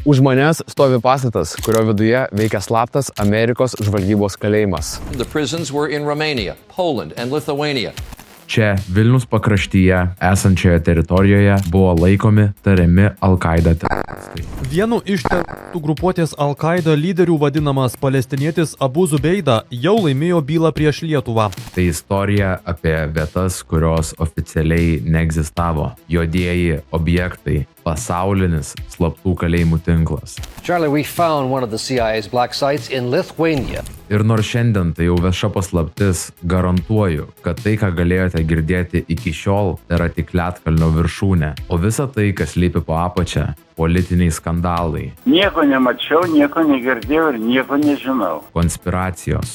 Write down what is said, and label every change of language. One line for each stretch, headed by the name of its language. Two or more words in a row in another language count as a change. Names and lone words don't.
Lithuanian: Už manęs stovi pastatas, kurio viduje veikia slaptas Amerikos žvalgybos kalėjimas.
English: The prisons were in Romania, Poland, and Lithuania.
Lithuanian: Čia Vilnius pakraštyje esančioje teritorijoje buvo laikomi tariami Al-Qaida teroristai. Vienu iš teroristų grupuotės Al-Qaida lyderių vadinamas palestinietis Abu Zubeida jau laimėjo bylą prieš Lietuvą. Tai istorija apie vietas, kurios oficialiai neegzistavo. Juodieji objektai, pasaulinis slaptų kalėjimų tinklas.
English: Charlie, we found one of the CIA's black sites in Lithuania.
Lithuanian: Ir nors šiandien tai jau vieša paslaptis, garantuoju, kad tai, ką galėjote girdėti iki šiol, yra tik ledkalnio viršūnė. O visa tai, kas slypi po apačia, politiniai skandalai. Nieko nemačiau, nieko negirdėjau ir nieko nežinau. Konspiracijos.